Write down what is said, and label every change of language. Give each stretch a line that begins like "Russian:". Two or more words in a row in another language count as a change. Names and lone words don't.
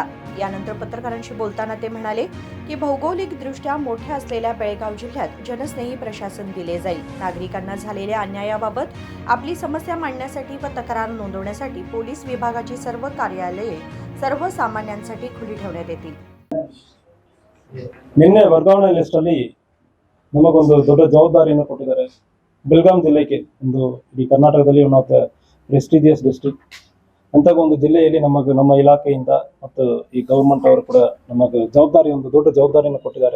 Marathi: यानंतर पत्रकारांशी बोलताना ते म्हणाले की भौगोलिकदृष्ट्या मोठ्या असलेल्या बेळगाव जिल्ह्यात जनस्नेही प्रशासन दिले जाईल। नागरिकांना झालेल्या अन्यायाबाबत आपली समस्या मांडण्यासाठी व तक्रार नोंदवण्यासाठी पोलीस विभागाची सर्व कार्यालये सर्वसामान्यांसाठी खुली ठेवण्यात येतील।
Kannada: ನಿನ್ನೆ ವರ್ಗಾವಣೆ ಲಿಸ್ಟ್ ಅಲ್ಲಿ ನಮಗೊಂದು ದೊಡ್ಡ ಜವಾಬ್ದಾರಿಯನ್ನು ಕೊಟ್ಟಿದ್ದಾರೆ। ಬೆಳಗಾಂ ಜಿಲ್ಲೆಗೆ ಒಂದು ಈ ಕರ್ನಾಟಕದಲ್ಲಿ
English: one of the prestigious district
Kannada: ಅಂತ ಒಂದು ಜಿಲ್ಲೆಯಲ್ಲಿ ನಮ್ಮ ಇಲಾಖೆಯಿಂದ ಮತ್ತು ಈ ಗವರ್ಮೆಂಟ್ ಅವರು ಕೂಡ ನಮಗೆ ಒಂದು ದೊಡ್ಡ ಜವಾಬ್ದಾರಿಯನ್ನು ಕೊಟ್ಟಿದ್ದಾರೆ।